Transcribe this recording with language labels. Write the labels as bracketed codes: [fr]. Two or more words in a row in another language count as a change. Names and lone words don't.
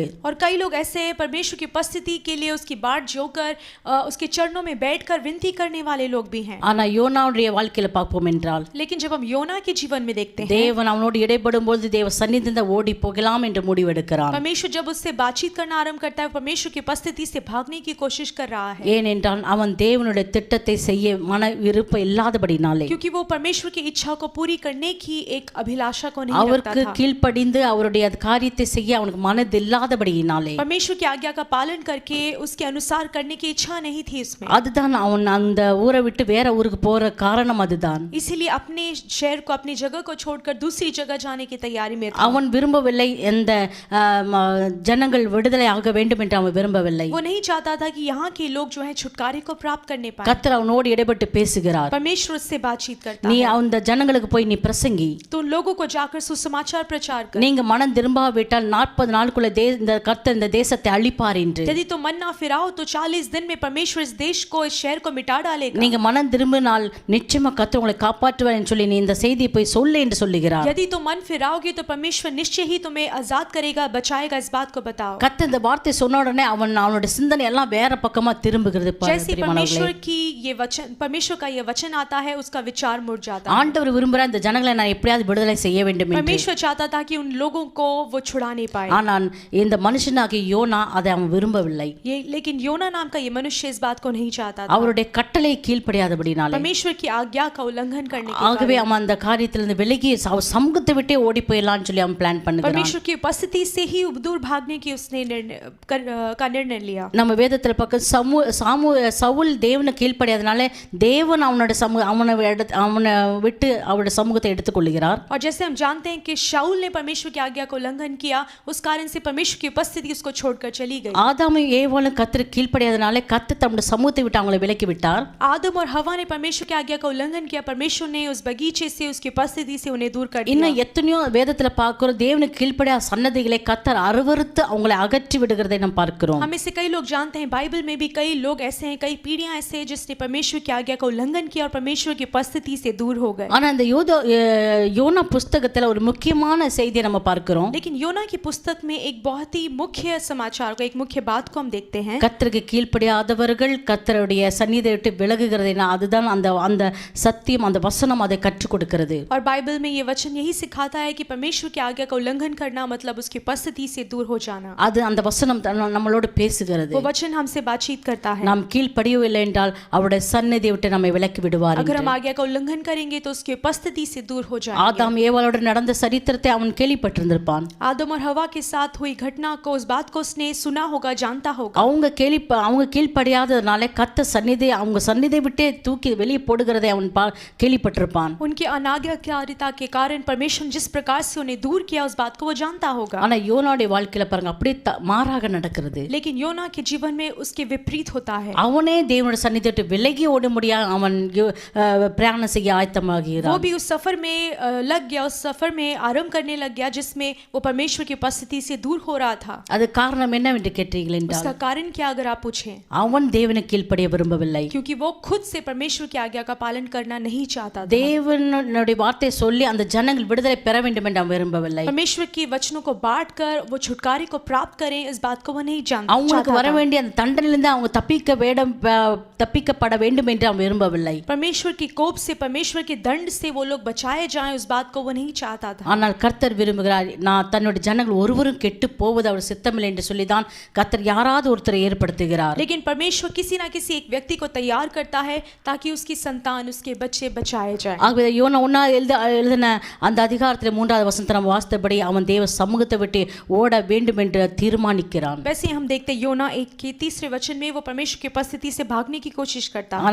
[hi] और कई लोग ऐसे परमेश्वर की उपस्थिति के लिए उसकी बाट जोकर उसके चरणों में बैठकर विनती करने वाले लोग भी हैं। [ta] ஆனா யோனாவுடைய வாழ்க்கையில பார்ப்போம் என்றால், [hi] लेकिन जब हम योना के जीवन में देखते हैं, [ta] தேவன் அவனோடு இடைப்படும் பொழுது தேவ சன்னிதானத்தை ஓடி போகலாம் என்று முடிவெடுக்கிறான்। [hi] परमेश्वर जब उससे बातचीत करना आरंभ करता है, परमेश्वर की उपस्थिति से भागने की कोशिश कर रहा है। [ta] ஏனென்றால் அவன் தேவ தேவனுடைய திட்டத்தை செய்ய மன விருப்பம் இல்லாதபடினாலே, [hi] क्योंकि वो परमेश्वर की इच्छा को पूरी करने की एक अभिलाषा को नहीं रखता [ta] அவருக்கு [hi] था। [ta] கீழ்ப்படிந்து அவருடைய காரியத்தை செய்ய அவனுக்கு மனது இல்லாதபடியினாலே, [hi] परमेश्वर की आज्ञा का पालन करके उसके अनुसार करने की इच्छा नहीं थी उसमें। [ta] அதுதான் அவன் அந்த ஊரை விட்டு வேற ஊருக்கு போற காரணம் அதுதான். [hi] इसीलिए अपने शहर को, अपनी जगह को छोड़कर दूसरी जगह जाने की तैयारी में था। [ta] அவன் விரும்பவில்லை எந்த ஜனங்கள் விடுதலை ஆக வேண்டும் என்று அவன் விரும்பவில்லை. [hi] वो नहीं चाहता था कि यहाँ के लोग जो है छुटकारे को प्राप्त करने पाए। [ta] கர்த்தர் அவனோடு இடைப்பட்டு பேசுகிறார். [hi] परमेश्वर उससे बातचीत करता [ta] நீ [hi] है। [ta] அந்த ஜனங்களுக்கு போய் நீ பிரசங்கி, [hi] तो उन लोगों को जाकर सुसमाचार प्रचार कर। [ta] நீங்க மனம் திரும்பாவிட்டால் 40 நாளுக்குள்ள இந்த கர்த்தர் இந்த தேசத்தை அழிப்பார் என்று. [hi] यदि तुम मन ना फिराओ तो 40 दिन में परमेश्वर इस देश को, इस शहर को मिटा डालेगा। [ta] நீங்க மனம் திரும்பினால் நிச்சயமா கர்த்தர் உங்களை காப்பாற்றுவார் என்று சொல்லி நீ இந்த செய்தியை போய் சொல்லு என்று சொல்லுகிறார். [hi] यदि तुम मन फिराओगे तो परमेश्वर निश्चय ही तुम्हें आजाद करेगा, बचाएगा, इस बात को बताओ। [ta] கர்த்தர் இந்த வார்த்தை சொன்ன உடனே அவனுடைய சிந்தனை எல்லாம் வேற பக்கமா திரும்புகிறது. [hi] जैसे परमेश्वर की ये वचन, परमेश्वर का ये वचन आता है, उसका विचार मुड़ जाता है। [ta] ஆண்டவர் விரும்புகிறார் இந்த ஜனங்களை நான் எப்படியாவது விடுதலை செய்ய வேண்டும் என்று. [hi] परमेश्वर चाहता था कि उन लोगों को वो छुड़ा नहीं पाए। [ta] ஆனால் இந்த மனுஷனாகிய யோனா அதை அவன் விரும்பவில்லை. [hi] लेकिन योना नाम का ये मनुष्य इस बात को नहीं चाहता था। [ta] அவருடைய கட்டளை கீழ்ப்படியாதபடினாலே, [hi] परमेश्वर की आज्ञा का उल्लंघन करने के [ta] ஆகவே அவன் அந்த காரியத்திலிருந்து விலகி சமூகத்தை விட்டே ஓடி போயிடலாம்னு சொல்லி அவன் பிளான் பண்ணுகிறான். [hi] परमेश्वर की उपस्थिति से ही दूर भागने की उसने निर्णय लिया। [ta] நம்ம வேதத்துல பார்க்க சவுல் தேவனை கீழ்ப்படியாதனால தேவன் அவனை விட்டு அவருடைய சமூகத்தை எடுத்துக்கொள்கிறார். [hi] और जैसे हम जानते हैं कि शाऊल ने परमेश्वर की आज्ञा को उल्लंघन किया, उस कारण से परमेश्वर की उपस्थिति उसको छोड़कर चली गई। [ta] ஆதாமும் ஏவாளும் கர்த்தருக்கு கீழ்ப்படியாதனால கர்த்தர் தம்முடைய சமூகத்தை விட்டு அவங்களை விலக்கி விட்டார். [hi] आदम और हवा ने परमेश्वर की आज्ञा का उल्लंघन किया, परमेश्वर ने उस बगीचे से, उसकी उपस्थिति से उन्हें दूर कर दिया। [ta] இன்னும் எத்தனையோ வேதத்துல பார்க்கிறோம் தேவனுக்கு கீழ்ப்படியாத சன்னதிகளை கர்த்தர் அருவருத்து அவங்களை அகற்றி விடுகிறதை நாம் பார்க்கிறோம். [hi] हम इससे कई लोग जानते हैं, बाइबल में भी कई लोग ऐसे हैं, कई पीढ़ियां ऐसे हैं जिसने परमेश्वर की आज्ञा का उल्लंघन किया और परमेश्वर की उपस्थिति से दूर हो गए। [ta] ஆனா இந்த யோனா புஸ்தகத்துல ஒரு முக்கியமான செய்தியை நம்ம பார்க்கிறோம். [hi] लेकिन योना की पुस्तक में एक बहुत ही मुख्य समाचार को, एक मुख्य बात को हम देखते हैं। [ta] கர்த்தருக்கு கீழ்ப்படியாதவர்கள் கர்த்தருடைய சந்நிதியை விட்டு விலகுகிறதை அதுதான் அந்த சத்தியம், அந்த வசனம் அதை கற்றுக் கொடுக்கிறது. [hi] और बाइबल में ये वचन यही सिखाता है कि परमेश्वर की आज्ञा का उल्लंघन करना मतलब उसकी उपस्थिति से दूर हो जाना। [ta] அது அந்த வசனம் நம்மளோடு பேசுகிறது. [hi] वो वचन हमसे बातचीत करता है। [ta] நாம் கீழ்ப்படியவில்லை என்றால் அவருடைய சந்நிதியை விட்டு நம்மை விலக்கி விடுவார். [hi] अगर हम आज्ञा का उल्लंघन करेंगे तो उसकी उपस्थिति से दूर हो जाएंगे। [ta] ஆதாம் ஏவாளோடு நடந்த சரித்திரத்தை அவன் கேள்விப்பட்டிருந்திருப்பான். [hi] आदम और हवा के साथ हुई घटना को, उस बात को उसने सुना होगा, जानता होगा। [ta] அவங்க கீழ்ப்படியாதனால கர்த்தர் சந்நிதியை அவங்க சந்நிதியை விட்டே தூக்கி வெளியே போடுகிறதை அவன் கேள்விப்பட்டிருப்பான். [hi] उनकी अनाज्ञाकारिता के कारण परमेश्वर जिस प्रकार से उन्हें दूर किया, उस बात को वो जानता होगा। [ta] ஆனா யோனாவுடைய வாழ்க்கையில பாருங்க அப்படியே மாறாக நடக்கிறது. [hi] लेकिन योना के जीवन में उसके विपरीत होता है। [ta] அவனே தேவனுடைய சந்நிதியை விட்டு விலகி ஓட முடியாது, அவன் பிரயாணம் செய்ய ஆயத்தமாகிறான். [hi] वो भी उस सफर में लग गया, उस सफर में आरंभ करने लग गया जिसमें वो परमेश्वर की उपस्थिति से दूर हो रहा था। [ta] அது காரணம் என்னவென்று கேட்டீர்கள் என்றால், [hi] उसका कारण क्या अगर आप पूछें, [ta] அவன் தேவனுக்கு கீழ்ப்படிய விரும்பவில்லை. [hi] क्योंकि वो खुद से परमेश्वर की आज्ञा का पालन करना नहीं चाहता था। [ta] தேவனுடைய வார்த்தை சொல்லி அந்த ஜனங்கள் விடுதலை பெற வேண்டும் என்று அவன் விரும்பவில்லை. [hi] परमेश्वर की वचनों को बांटकर वो छुटकारे को प्राप्त करें, इस बात को वो नहीं जानता। [ta] அவங்களுக்கு வர வேண்டிய அந்த தண்டனையிலிருந்து அவங்க தப்பிக்கப்பட வேண்டும் என்று அவன் விரும்பவில்லை. [hi] परमेश्वर की कोप से, परमेश्वर के दंड से वो लोग बचाए जाएं, उस बात को वो नहीं चाहता था। [ta] ஆனால் கர்த்தர் விரும்புகிறார், நான் தன்னுடைய ஜனங்கள் ஒருவரும் கெட்டு போவது அவர் சித்தமில்லை என்று சொல்லிதான் கர்த்தர் யாராவது ஒருத்தரை ஏற்படுத்துகிறார். [hi] लेकिन परमेश्वर किसी ना किसी एक व्यक्ति को तैयार करता है ताकि उसकी संतान, उसके बच्चे बचाए जाएं। [ta] ஆகவே யோனா 1 எழுதின அந்த அதிகாரத்தில் 3வது வசனத்தை நாம் வாசித்தபடி அவன் தேவ சமூகத்தை விட்டு ஓட வேண்டும் என்று தீர்மானிக்கிறான். [hi] वैसे हम देखते योना 1 के 3 वचन में वो परमेश्वर की उपस्थिति से भागने की कोशिश करता है।